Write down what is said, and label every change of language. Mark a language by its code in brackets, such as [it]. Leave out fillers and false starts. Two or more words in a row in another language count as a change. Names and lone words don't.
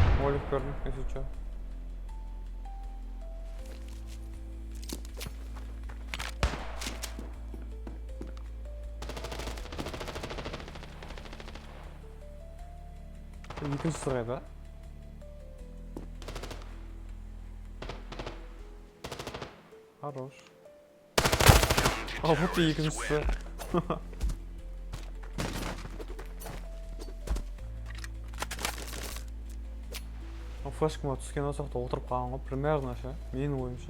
[kk] ролик көрдім, [ru] если чё. [kk] Екінші сұрайды, а? [ru] Хорош. А вот и екіншісі. [kk] Флешкаға түскен осақта отырып қалған ғой, примерно ше, менің ойымша.